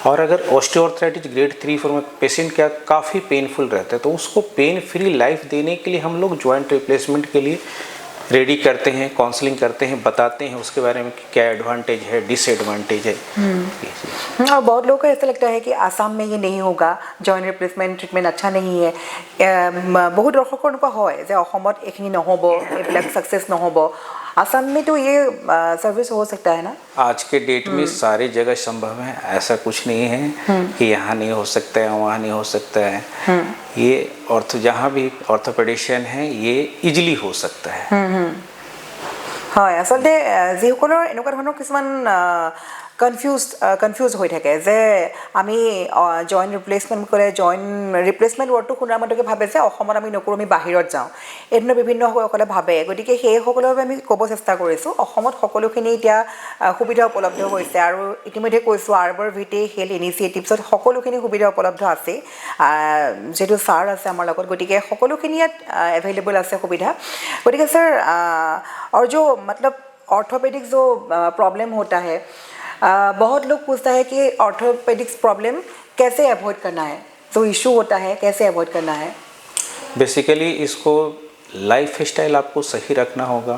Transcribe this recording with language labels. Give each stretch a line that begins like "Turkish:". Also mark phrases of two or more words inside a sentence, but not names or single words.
Hindi: और अगर
English: osteoarthritis grade
Hindi: 3-4 में पेशेंट क्या काफ़ी पेनफुल रहता है, तो उसको
English: pain free life
Hindi: देने के लिए हम लोग
English: joint replacement
Hindi: के लिए रेडी करते हैं, काउंसलिंग करते हैं, बताते हैं उसके बारे में कि क्या एडवांटेज है, डिसएडवांटेज है। और बहुत लोगों को ऐसा लगता है कि आसाम में ये नहीं होगा,
English: joint replacement treatment
Hindi: अच्छा नहीं है।
Assamese: बहुत दर्शকৰ এনেকুৱা হয় যে অসমত এইখিনি নহ'ব, এইবিলাক সাকসেস নহ'ব।
Hindi: आसाम में तो ये सर्विस हो सकता है ना? आज के डेट में सारी जगह संभव है, ऐसा कुछ नहीं है कि यहाँ नहीं हो सकता है, वहाँ नहीं हो सकता है। ये जहाँ भी ऑर्थोपेडिशियन है ये इजीली हो सकता है।
Assamese: হয়, আচলতে যিসকলৰ এনেকুৱা ধৰণৰ কিছুমান কনফিউজ হৈ থাকে যে আমি
English: joint replacement
Assamese: ক'লে
English: joint replacement
Assamese: ৱৰ্ডটো শুনাৰ মাত্ৰকে ভাবে যে অসমত আমি নকৰোঁ, আমি বাহিৰত যাওঁ, এই ধৰণৰ বিভিন্নসকলে ভাবে। গতিকে সেইসকলৰ বাবে আমি ক'ব চেষ্টা কৰিছোঁ অসমত সকলোখিনি এতিয়া সুবিধা উপলব্ধ হৈছে, আৰু ইতিমধ্যে কৈছোঁ আৰ্বৰ ভিটি হেল্থ ইনিচিয়েটিভছত সকলোখিনি সুবিধা উপলব্ধ আছে, যিহেতু ছাৰ আছে আমাৰ লগত, গতিকে সকলোখিনি ইয়াত এভেইলেবল আছে সুবিধা। গতিকে ছাৰ
Hindi: और जो मतलब ऑर्थोपेडिक्स जो प्रॉब्लम होता है, बहुत लोग पूछता है कि
English: orthopedics problem
Hindi: कैसे अवॉइड करना है, जो इशू होता है कैसे अवॉइड करना है? बेसिकली इसको
English: life style
Hindi: आपको सही रखना होगा।